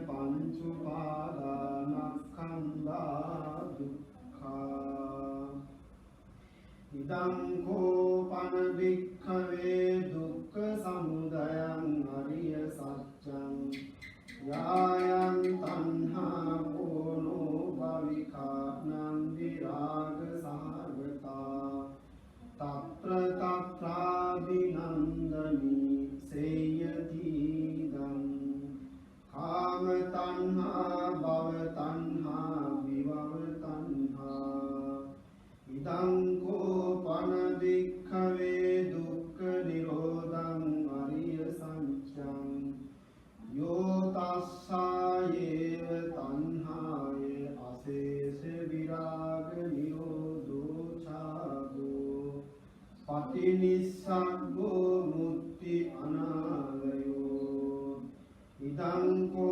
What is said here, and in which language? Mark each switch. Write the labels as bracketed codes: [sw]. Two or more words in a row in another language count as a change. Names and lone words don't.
[pi] පංචුපාදානස්කන්ධා දුක්ඛා ඉදං කෝ පන භික්ඛවේ දුක්ඛ සමුදයං අරිය සත්‍යං යායං තණ්හා කෝනෝ භවිකා නන්දි රාග සහගතා තත්‍ර තත්‍රාභිනන්දනී සේයති දං කාම තණ්හා භව තණ්හා විභව තණ්හා ඉදං කෝ පන භික්ඛවේ දුක්ඛ නිරෝධං අරිය සත්‍යං යෝ තස්සායේව තණ්හාය අශේෂ විරාග නිරෝධෝ ඡාගෝ පටිනිස්සග්ගෝ මුක්ති අනාලයෝ ඉදං